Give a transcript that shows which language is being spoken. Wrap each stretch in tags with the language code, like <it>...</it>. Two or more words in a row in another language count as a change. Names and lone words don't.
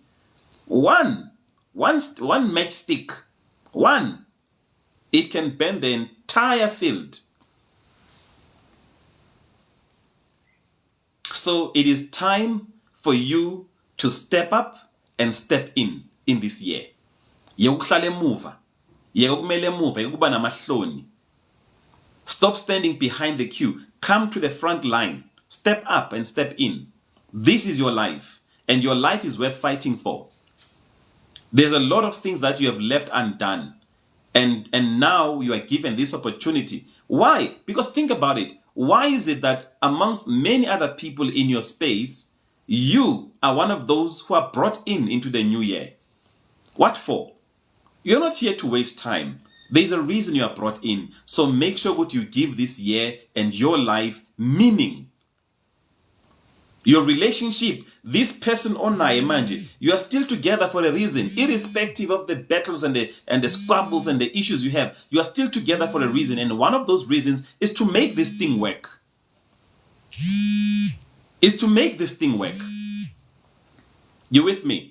<en>One matchstick. One. It can burn the entire field. So it is time for you to step up and step in this year.</en> <ss>Yekuhlala emuva. Yekumele emuva, yekuba namahloni.</ss> <en>Stop standing behind the queue. Come to the front line. Step up and step in. This is your life, and your life is worth fighting for. There's a lot of things that you have left undone, and now you are given this opportunity. Why? Because think about it. Why is it that amongst many other people in your space, you are one of those who are brought into the new year? What for? You're not here to waste time. There's a reason you are brought in. So make sure that you give this year and your life meaning. Your relationship, this person</en> <ss>onaye manje,</ss> <en>you are still together for a reason, irrespective of the battles and the squabbles and the issues you have. You are still together for a reason, and one of those reasons is to make this thing work. Is to make this thing work. You with me?</en>